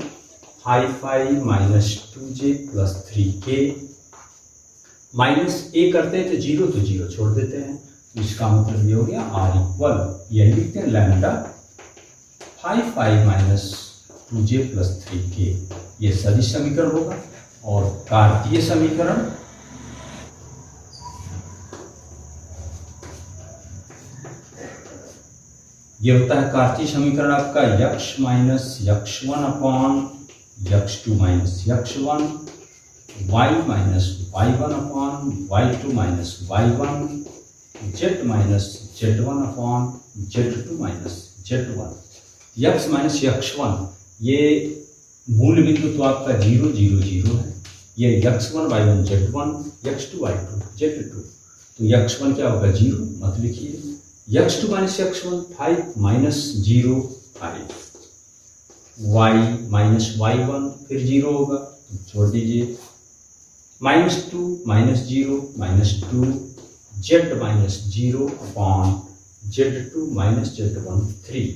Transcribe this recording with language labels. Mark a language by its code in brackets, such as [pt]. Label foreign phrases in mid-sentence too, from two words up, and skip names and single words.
[hi] 5i - 2j + 3k माइनस a करते हैं तो 0 तो 0 छोड़ देते हैं, तो इसका मतलब ये हो गया R यही लिखते हैं लैम्डा 5i - 2j + 3k। ये सदिश समीकरण होगा। और कार्तीय समीकरण ये होता है कार्तीय समीकरण आपका x - x1 / x2 - x1, y - y1 / y2 - y1, z - z1 / z2 - z1। x - x1 ये मूल बिंदु तो आपका 0 0 0 है, ये x1 y1 z1, x2 y2 z2, तो x1 क्या होगा 0, मत लिखिए। x2 - x1 5 - 0 5, y - y1 फिर 0 होगा, तो छोड़ दीजिए, -2 - 0 -2, z - 0 अपॉन z2 - z1 3।